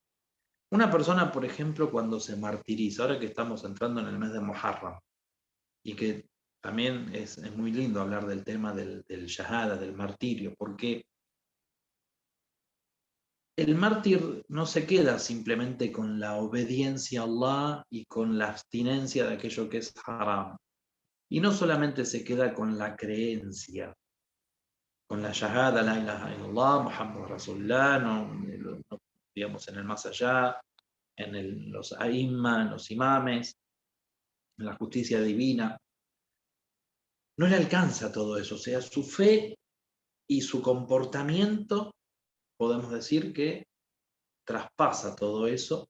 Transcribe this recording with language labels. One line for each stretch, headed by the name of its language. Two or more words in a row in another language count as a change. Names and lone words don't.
Spanish: Una persona, por ejemplo, cuando se martiriza, ahora que estamos entrando en el mes de Muharram, y que también es muy lindo hablar del tema del shahada, del martirio, porque el mártir no se queda simplemente con la obediencia a Allah y con la abstinencia de aquello que es haram. Y no solamente se queda con la creencia, con la shahada,
Arabic: لا إله إلا الله محمد رسول الله,
Spanish: no, digamos en el más allá, los aimma, en los imames, en la justicia divina. No le alcanza todo eso, o sea, su fe y su comportamiento, podemos decir que traspasa todo eso.